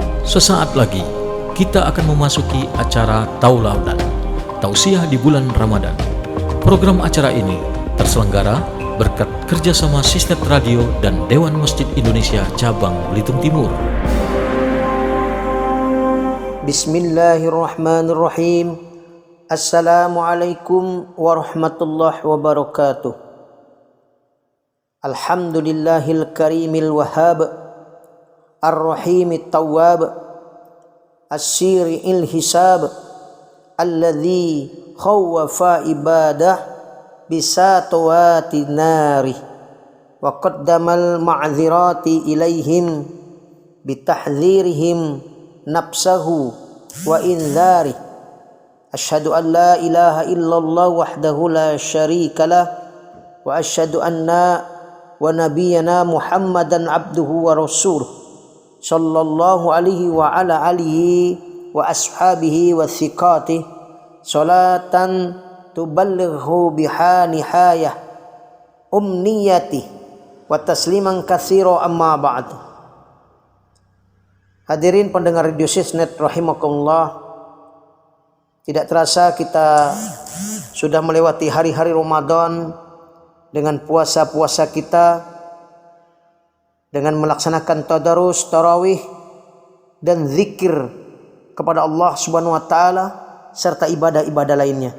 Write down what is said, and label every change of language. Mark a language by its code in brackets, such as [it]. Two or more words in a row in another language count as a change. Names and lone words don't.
[id] Sesaat lagi kita akan memasuki acara Tauladan, Tausiah di bulan Ramadan. Program acara ini terselenggara berkat kerjasama Sistem Radio dan Dewan Masjid Indonesia Cabang Belitung Timur. [ar] بسم الله الرحمن الرحيم. السلام عليكم ورحمة الله وبركاته. الحمد لله الكريم الوهاب, الرحيم التواب السريع الحساب الذي خوف عباده بسطوة النار وقدم المعذرة إليهم بتحذيرهم نفسه وإنذاره. أشهد أن لا إله إلا الله وحده لا شريك له وأشهد أن ونبينا محمدا عبده ورسوله صلى الله عليه وعلى آله وأصحابه وثقاته صلاة تبلغ بها نهاية أمنيتي وتسليما كثيرا أما بعد. [id] Hadirin pendengar Radio Sisnet rahimakumullah, tidak terasa kita sudah melewati hari-hari Ramadan dengan puasa-puasa kita, dengan melaksanakan tadarus, tarawih, dan zikir kepada Allah [ar] سبحانه وتعالى [id] serta ibadah-ibadah lainnya.